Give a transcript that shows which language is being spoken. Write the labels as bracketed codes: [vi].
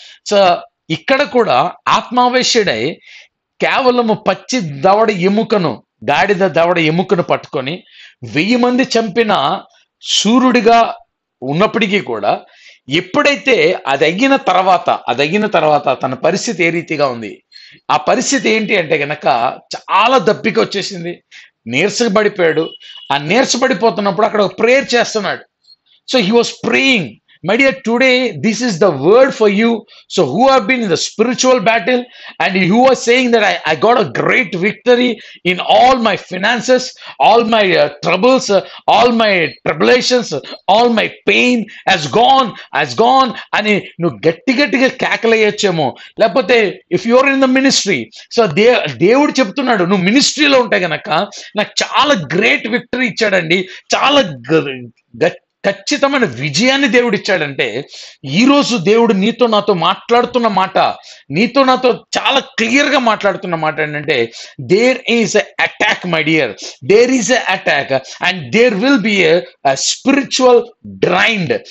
[te] So ఇక్కడ కూడా ఆత్మావేశుడై కేవలము పచ్చి దవడ ఎముకను, గాడిద దవడ ఎముకను పట్టుకొని 1000 మంది చంపిన సూర్యుడిగా ఉన్నప్పటికీ కూడా ఎప్పుడైతే అది అయిన తర్వాత తన పరిస్థితి ఏ రీతిగా ఉంది, ఆ పరిస్థితి ఏంటి అంటే గనక చాలా దప్పిక వచ్చేసింది, నీరసపడిపోయాడు. ఆ నీరసపడిపోతున్నప్పుడు అక్కడ ఒక ప్రేయర్ చేస్తున్నాడు. [en] So he was praying. My dear, today this is the word for you. So who have been in the spiritual battle and who are saying that I got a great victory in all my finances, all my troubles, all my tribulations, all my pain has gone [te] అని నువ్వు గట్టిగా కేకలేయచ్చేమో. లేకపోతే [en] if your in the ministry, [te] so దేవుడు చెప్తున్నాడు నువ్వు మినిస్ట్రీలో ఉంటే గనక నాకు చాలా గ్రేట్ విక్టరీ ఇచ్చాడండి, చాలా ఖచ్చితమైన విజయాన్ని దేవుడు ఇచ్చాడంటే, ఈరోజు దేవుడు నీతో నాతో మాట్లాడుతున్న మాట, నీతో నాతో చాలా క్లియర్ గా మాట్లాడుతున్న మాట ఏంటంటే, [en] There is a attack my dear, there is a attack and there will be a spiritual drained.